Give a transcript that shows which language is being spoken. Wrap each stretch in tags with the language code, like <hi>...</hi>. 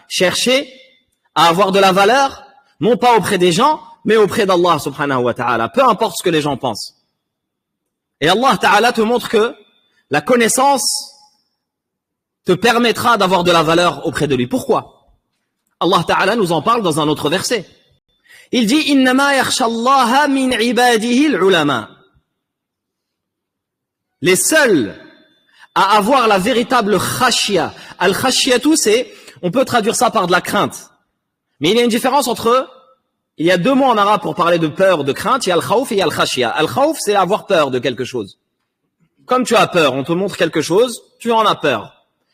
<fr>Chercher à avoir de la valeur, non pas auprès des gens, mais auprès d'Allah subhanahu wa ta'ala. Peu importe ce que les gens pensent. Et Allah ta'ala te montre que la connaissance te permettra d'avoir de la valeur auprès de lui. Pourquoi? Allah ta'ala nous en parle dans un autre verset. Il dit,</fr> <ar>إِنَّمَا يَخْشَى اللَّهَ مِنْ عِبَادِهِ الْعُلَمَاءِ.</ar> <fr>Les seuls à avoir la véritable khashya. Al-khashyatu, on peut traduire ça par de la crainte. Mais il y a une différence il y a deux mots en arabe pour parler de peur, de crainte. Il y a al-khawf et il y a al-khashya. Al-khawf, c'est avoir peur de quelque chose. Comme tu as peur, on te montre quelque chose, tu en as peur.</fr>